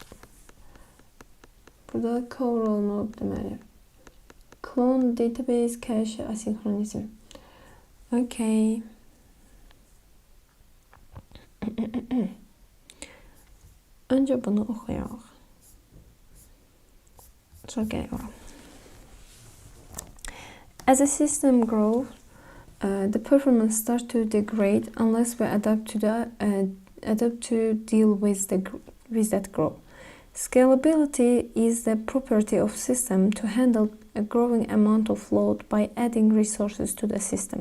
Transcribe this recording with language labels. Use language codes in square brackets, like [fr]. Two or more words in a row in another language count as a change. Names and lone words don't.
[az] Burada cover olunub deməli. [en] Clone database cache asynchronism. [az] Okay. Önce bunu oxuyaq. Sonra gələk ora. [en] As a system grows, the performance starts to degrade unless we adapt to deal with that growth. Scalability is the property of system to handle a growing amount of load by adding resources to the system.